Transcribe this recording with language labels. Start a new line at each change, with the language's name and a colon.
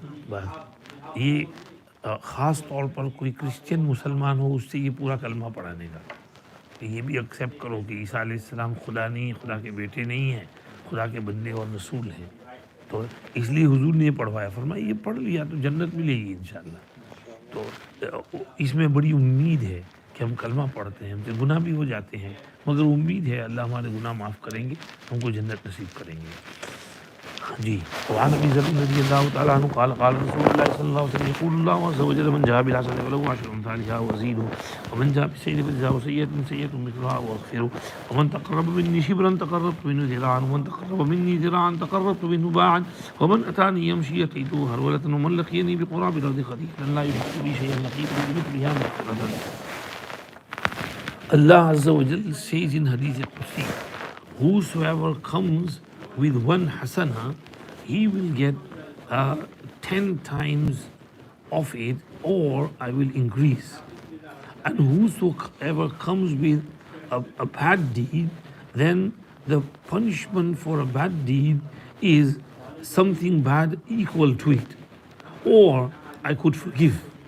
Hindi: बस ये ख़ास तौर पर कोई क्रिश्चियन मुसलमान हो उससे ये पूरा कलमा पढ़ाने का, ये भी एक्सेप्ट करो कि ईसा अलैहिस्सलाम खुदा नहीं, खुदा के बेटे नहीं हैं, खुदा के बंदे और रसूल हैं. तो इसलिए हुजूर ने पढ़वाया, फरमाया ये पढ़ लिया तो जन्नत मिलेगी इंशाअल्लाह. तो इसमें बड़ी उम्मीद है कि हम कलमा पढ़ते हैं, हमसे गुनाह भी हो जाते हैं, मगर उम्मीद है अल्लाह हमारे गुनाह माफ़ करेंगे, हमको जन्नत नसीब करेंगे. जी.
Arabic: وعن ابي ذر رضي الله تعالى عنه قال قال رسول الله صلى الله عليه وسلم يقول الله عز وجل من جاء بالحسنة فله عشر أمثالها وأزيده ومن جاء بالسيئة فجزاؤه سيئة مثلها وأغفره ومن تقرب مني شبرا تقربت منه ذراعا ومن تقرب مني ذراعا تقربت منه باعا ومن أتاني يمشي أتيته هرولة ومن لقيني بقراب الأرض خطيئة لا يشرك بي شيئا لقيت بمثلها مغفرة.
English: Allah Azza wa Jal says in Hadith al-Qudsi, whosoever comes with one hasana, he will get 10 times of it, or I will increase. And whosoever comes with a bad deed, then the punishment for a bad deed is something bad equal to it, or I could forgive.